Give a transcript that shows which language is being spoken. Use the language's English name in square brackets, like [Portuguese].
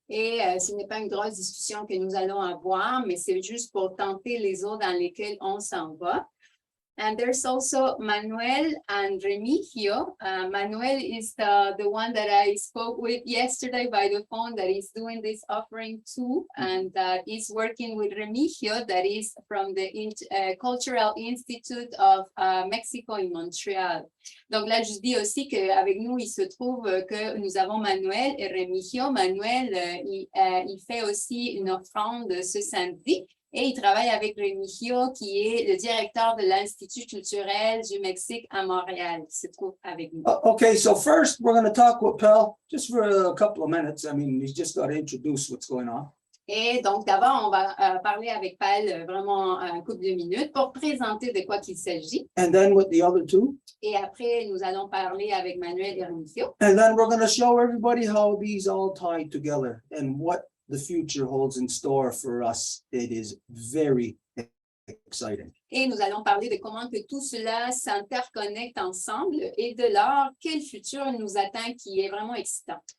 [French] Et ce n'est pas une grosse discussion que nous allons avoir, mais c'est juste pour tenter les eaux dans lesquelles on s'en va. [English] And there's also Manuel and Remigio. Manuel is the one that I spoke with yesterday by the phone that is doing this offering too, and is working with Remigio, that is from the Cultural Institute of Mexico in Montreal. [French] Donc là, je dis aussi qu'avec nous, il se trouve que nous avons Manuel et Remigio. Manuel, il fait aussi une offrande ce samedi. Et il travaille avec Remigio, qui est le directeur de l'Institut culturel du Mexique à Montréal, qui se trouve avec nous. [English] Okay, so first we're going to talk with Pell just for a couple of minutes. I mean, he's just got to introduce what's going on. [French] Et donc, d'abord, on va parler avec Pal vraiment un couple de minutes pour présenter de quoi qu'il s'agit. [English] And then with the other two. [French] Et après, nous allons parler avec Manuel et Remigio. [English] And then we're going to show everybody how these all tie together and what the future holds in store for us. It is very exciting. [French] Et nous allons parler de comment que tout cela s'interconnecte ensemble et de leur quel futur nous attend qui est vraiment excitant.